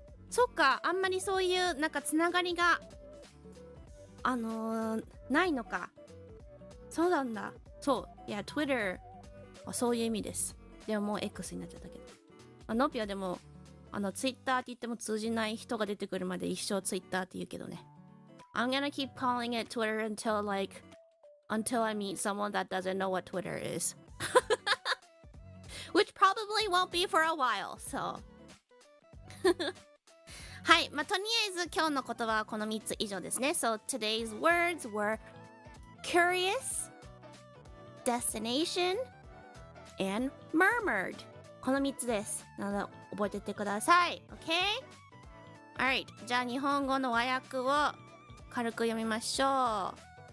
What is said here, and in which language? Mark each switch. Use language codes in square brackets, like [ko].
[ja] そっか、あんまりそういうなんかつながりがないのか。そうなんだ。そう、いや、Twitter はそういう意味です。でももう X になっちゃったけど。ノピアでもツイッターって言っても通じない人が出てくるまで一生ツイッターって言うけどね。 [en] I'm gonna keep calling it Twitter until I meet someone that doesn't know what Twitter is. Which probably won't be for a while, so. [ja] はい、まあ、とりあえず今日の言葉はこの3つ以上ですね。 [en] So today's words were curious, destination, and murmured. [ja] この3つです。なので覚えていってください。 [en] OK? Alright. [ja] じゃあ日本語の和訳を軽く読みましょう。